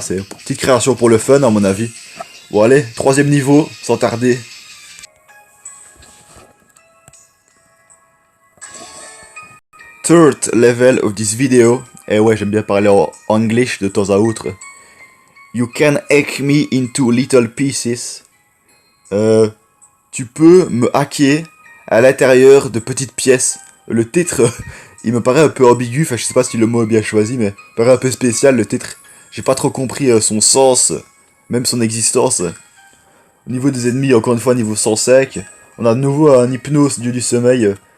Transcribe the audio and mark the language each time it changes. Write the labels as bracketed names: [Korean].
[French] C'est une petite création pour le fun à mon avis. Bon allez, 3ème niveau, sans tarder. [English] Third level of this video. [French] Eh ouais, j'aime bien parler en anglais de temps à autre. [English] You can hack me into little pieces. [French] Tu peux me hacker à l'intérieur de petites pièces. Le titre, il me paraît un peu ambigu. Enfin, je sais pas si le mot est bien choisi, mais il me paraît un peu spécial le titre. J'ai pas trop compris son sens, même son existence. Au niveau des ennemis, encore une fois, niveau 105. On a de nouveau un Hypnos, dieu du sommeil.